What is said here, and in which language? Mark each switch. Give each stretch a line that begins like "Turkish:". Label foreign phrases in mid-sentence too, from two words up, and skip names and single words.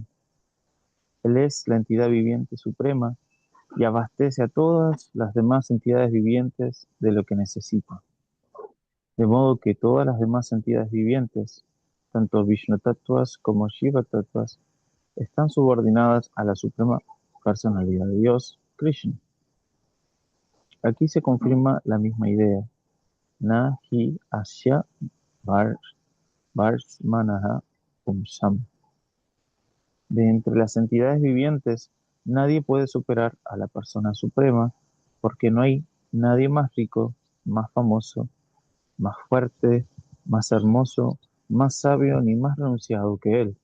Spanish: Él es la entidad viviente suprema y abastece a todas las demás entidades vivientes de lo que necesitan. De modo que todas las demás entidades vivientes, tanto Vishnu Tattvas como Shiva Tattvas, están subordinadas a la suprema personalidad de Dios, Krishna. Aquí se confirma la misma idea.
Sanskrit: Na hi asya varsmanaha pumsam.
Spanish: De entre las entidades vivientes, nadie puede superar a la persona suprema, porque no hay nadie más rico, más famoso, más fuerte, más hermoso, más sabio ni más renunciado que él.